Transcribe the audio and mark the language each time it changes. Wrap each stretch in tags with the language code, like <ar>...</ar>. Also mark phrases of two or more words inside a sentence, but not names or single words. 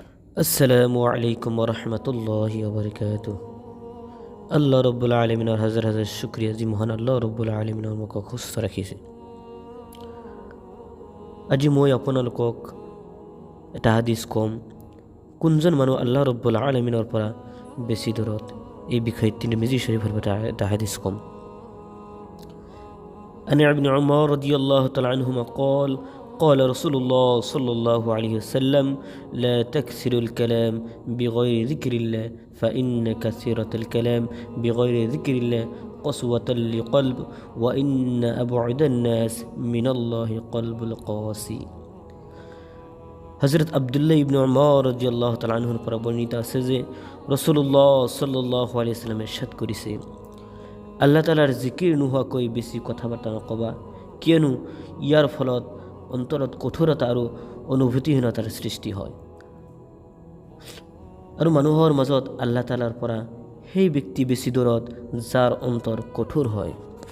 <ar>السلام عليكم ورحمة الله وبركاته.</ar> <as>আল্লাহ রব্বুল আলমিনৰ হাজাৰ হাজাৰ শুক্ৰিয়া যি মহান আল্লাহ ৰব্বুল আলমিনৰ মোক সুস্থ ৰাখিছে। আজি মই আপোনালোকক এটা হাদিছ ক'ম, কোনজন মানুহ আল্লাহ ৰব্বুল আলমিনৰ পৰা বেছি দূৰত। এই বিষয়ে তিৰমিজি শৰীফৰ পৰা এটা হাদিছ ক'ম।</as> <ar>عن ابن عمر رضي الله تعالى عنهما قال رسول الله صلى الله عليه وسلم لا تكثروا الكلام بغير ذكر الله فإن كثرة الكلام بغير ذكر الله قسوة لقلب وإن أبعد الناس من الله قلب القاسي।</ar> <as>হযরত আব্দুল্লাহ ইবনে উমর রাদিয়াল্লাহু তাআলা আনহুর পৰা বর্ণিত আছে যে রাসূলুল্লাহ</as> <ar>صلى الله عليه وسلم</ar> <as>ইরশাদ কৰিছে, আল্লাহ তাআলাৰ জিকিৰ নোহোৱাকৈ বেছি কথা বাৰ্তা নকবা, কিয়নো ইয়াৰ ফলত অন্তৰত কঠোৰতা আৰু অনুভূতিহীনতাৰ সৃষ্টি হয় আৰু মানুহৰ মাজত আল্লাহ তাআলাৰ পৰা সেই ব্যক্তি বেছি দূৰত যাৰ অন্তৰ কঠোৰ হয়।</as>